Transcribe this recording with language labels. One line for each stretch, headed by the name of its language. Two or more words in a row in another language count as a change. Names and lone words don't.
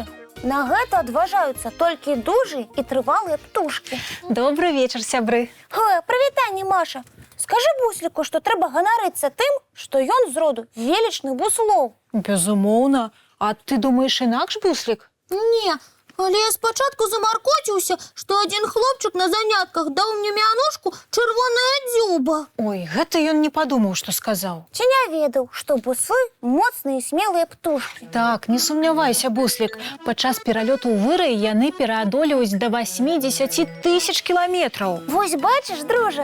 Belarusian: На гэта адважаюцца толькі дужыя і трывалыя птушкі.
Russian: Добрый вечер,
Belarusian: сябры. Прывітанне, Маша. Скажы Бусліку, што трэба ганарыцца тым, што ён з роду велічных буслоў. Безумоўна. А ты думаеш інакш, Буслік?
Ukrainian: Не, Але я спочатку замаркотився, що один хлопчик на занятках дав мені мянушку
Belarusian: «Червоная дзюба». Ой, гэта ён не падумаў, што сказаў. Ці не ведаў, што буслы моцныя і смелыя птушкі. Так, не сумнявайся, буслік. Падчас пералёту ў вырай яны пераадолююць да 80 тысяч кіламетраў. Вось бачыш, дружа,